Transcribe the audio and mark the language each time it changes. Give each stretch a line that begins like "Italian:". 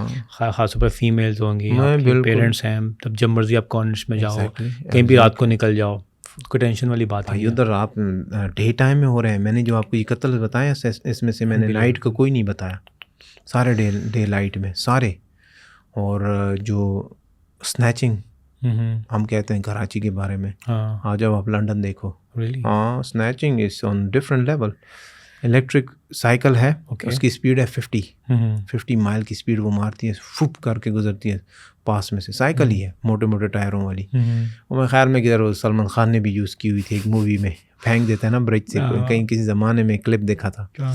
Urdu: خاص طور پر فیمیلز ہوں گی, پیرنٹس ہیں, تب جب مرضی آپ کارنرس میں جاؤ, کہیں بھی رات کو نکل جاؤ, کوئی ٹینشن والی بات نہیں. ادھر آپ ڈے ٹائم میں ہو رہے ہیں. میں نے جو آپ کو یہ قتل بتایا اس میں سے میں نے نائٹ کا کوئی نہیں بتایا, سارے ڈے لائٹ میں سارے. اور جو اسنیچنگ ہم کہتے ہیں کراچی کے بارے میں, آ جاؤ آپ لنڈن دیکھو.
English: ہاں snatching is on different level.
Urdu: Electric cycle ہے, اس کی اسپیڈ ہے 50 مائل کی اسپیڈ وہ مارتی ہے, فپ کر کے گزرتی ہے پاس میں سے. سائیکل ہی ہے موٹے ٹائروں والی. اور میں خیال میں کہ سلمان خان نے بھی یوز کی ہوئی تھی ایک مووی میں, پھینک دیتا ہے نا برج سے, کہیں کسی زمانے میں کلپ دیکھا تھا.